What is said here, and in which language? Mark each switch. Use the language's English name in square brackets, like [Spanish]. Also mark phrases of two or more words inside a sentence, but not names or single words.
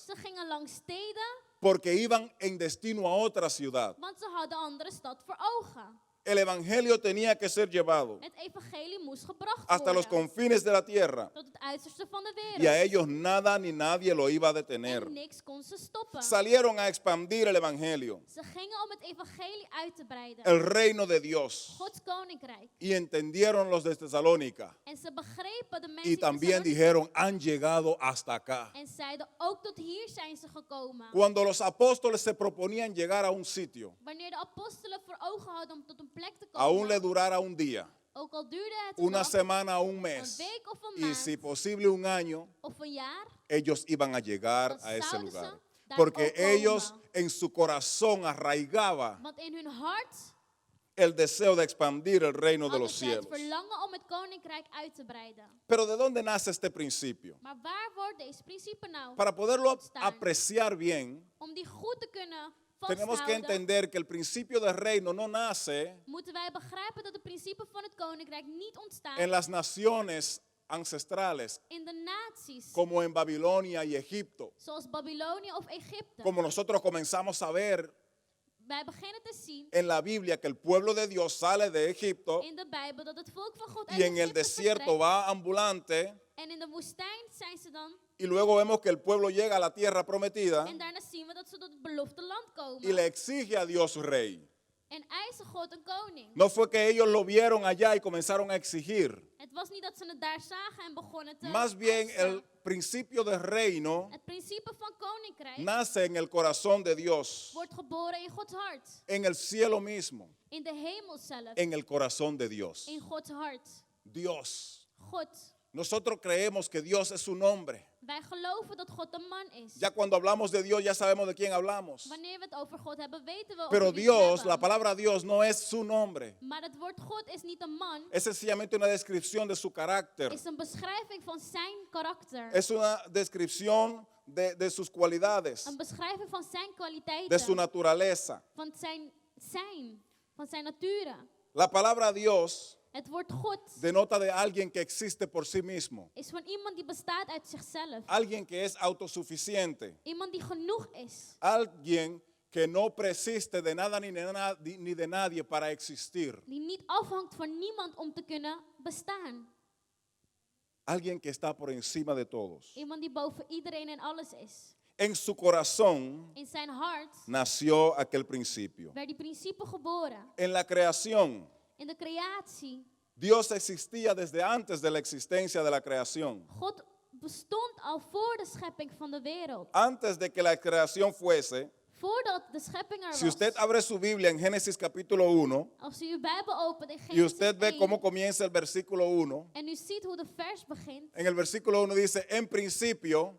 [Dutch] Ze gingen langs steden, [Spanish] porque iban en destino a otra ciudad. [Dutch] want ze hadden een andere stad voor ogen. [Spanish] El evangelio tenía que ser llevado [Dutch] Het evangelie moest gebracht [Spanish] hasta los [Dutch] worden. [Spanish] confines de la tierra. [Dutch] Tot het uiterste van de wereld. [Spanish] Y a ellos nada ni nadie lo iba a detener. [Dutch] En niks kon ze stoppen. [Spanish] Salieron a expandir el evangelio, [Dutch] Ze gingen om het evangelie uit te breiden. [Spanish] el reino de Dios. [Dutch] Gods koninkrijk. [Spanish] Y entendieron los de Tesalónica. [Dutch] En ze begrepen de mensen [Spanish] Y [Dutch] in [Spanish] también [Dutch] Thessalonica. [Spanish] dijeron, han llegado hasta acá. [Dutch] En zeiden, ook tot hier zijn ze gekomen. [Spanish] Cuando los apóstoles se proponían llegar a un sitio, [Dutch] Wanneer de apostelen voor ogen hadden om tot een plek te [Spanish] aún [Dutch] komen, [Spanish] le durara un día, [Dutch] ook al duurde het [Spanish] una [Dutch] een dag, [Spanish] semana o un [Dutch] een [Spanish] mes, [Dutch] week of een [Spanish] y [Dutch] maand, [Spanish] si posible un año, [Dutch] of een jaar, [Spanish] ellos iban a llegar [Dutch] dan [Spanish] a ese [Dutch] zouden [Spanish] lugar. [Dutch] ze daar [Spanish] Porque [Dutch] ook komen. [Spanish] ellos en su corazón arraigaba [Dutch] Want in hun hart [Spanish] el deseo de expandir el reino de [Dutch] hadden [Spanish] los [Dutch] zij het [Spanish] cielos. [Dutch] verlangen om het koninkrijk uit te breiden. [Spanish] Pero ¿de dónde nace este principio? [Dutch] Maar waar wordt deze principe nou [Spanish] Para poderlo [Dutch] ontstaan? [Spanish] apreciar bien, [Dutch] Om die goed te kunnen [Spanish] tenemos que [Dutch] vasthouden, [Spanish] entender que el principio del reino no nace [Dutch] moeten wij begrijpen dat het principe van het koninkrijk niet ontstaat [Spanish] en las naciones ancestrales, [Dutch] in de naties, [Spanish] como en Babilonia y Egipto, [Dutch] zoals Babylonië of Egypte. [Spanish] como nosotros comenzamos a ver [Dutch] Wij beginnen te zien [Spanish] en la Biblia que el pueblo de Dios sale de Egipto [Dutch] in de Bijbel dat het volk van God uit [Spanish] y en el [Dutch] Egypte [Spanish] desierto [Dutch] vertrekt. [Spanish] va ambulante, [Dutch] En in de woestijn zijn ze dan. [Spanish] y luego vemos que el pueblo llega a la tierra prometida [Dutch] En daarna zien we dat ze tot het beloofde land komen. [Spanish] y le exige a Dios rey. [Dutch] En eisen God een koning. [Spanish] No fue que ellos lo vieron allá y comenzaron a exigir. [Dutch] Het was niet dat ze het daar zagen en begonnen te [Spanish] Más bien [Dutch] eisen. [Spanish] el principio del reino [Dutch] Het principe van koninkrijk [Spanish] nace en el corazón de Dios, [Dutch] wordt geboren in Gods hart. [Spanish] en el cielo mismo, [Dutch] In de hemel zelf. [Spanish] en el corazón de Dios. [Dutch] In Gods hart. [Spanish] Dios. [Dutch] God. [Spanish] Nosotros creemos que Dios es un hombre. [Dutch] Wij geloven dat God een man is. [Spanish] Ya cuando hablamos de Dios ya sabemos de quién hablamos. [Dutch] Wanneer we het over God hebben, weten we [Spanish] Pero [Dutch] over wie we het [Spanish] Dios, [Dutch] hebben. [Spanish] la palabra Dios no es su nombre. [Dutch] Maar het woord God is niet een man. [Spanish] Es sencillamente una descripción de su carácter. [Dutch] Is een beschrijving van zijn karakter. [Spanish] Es una descripción de sus cualidades, [Dutch] Een beschrijving van zijn kwaliteiten. [Spanish] de su naturaleza. [Dutch] Van zijn nature. [Spanish] La palabra Dios [Dutch] Het woord God [Spanish] denota de alguien que existe por sí mismo. [Dutch] is van iemand die bestaat uit zichzelf. [Spanish] Alguien que es autosuficiente. [Dutch] Iemand die genoeg is. [Spanish] Alguien que no persiste de nada ni de nadie para existir. [Dutch] Die niet afhangt van niemand om te kunnen bestaan. [Spanish] Alguien que está por encima de todos. [Dutch] Iemand die boven iedereen en alles is. [Spanish] En su corazón [Dutch] In zijn hart [Spanish] nació aquel principio. [Dutch] werd die principe geboren. [Spanish] En la creación, [Dutch] In de creatie. [Spanish] Dios existía desde antes de la existencia de la creación. [Dutch] God bestond al voor de schepping van de wereld. [Spanish] Antes de que la creación fuese, [Dutch] Voordat de schepping er [Spanish] si [Dutch] was. [Spanish] usted abre su Biblia en Génesis capítulo 1 [Dutch] Als u uw Bijbel opent in [Spanish] y [Dutch] Genesis [Spanish] usted ve [Dutch] 1 [Spanish] cómo comienza el versículo 1, [Dutch] en u ziet hoe de vers begint. [Spanish] en el versículo 1 dice, en principio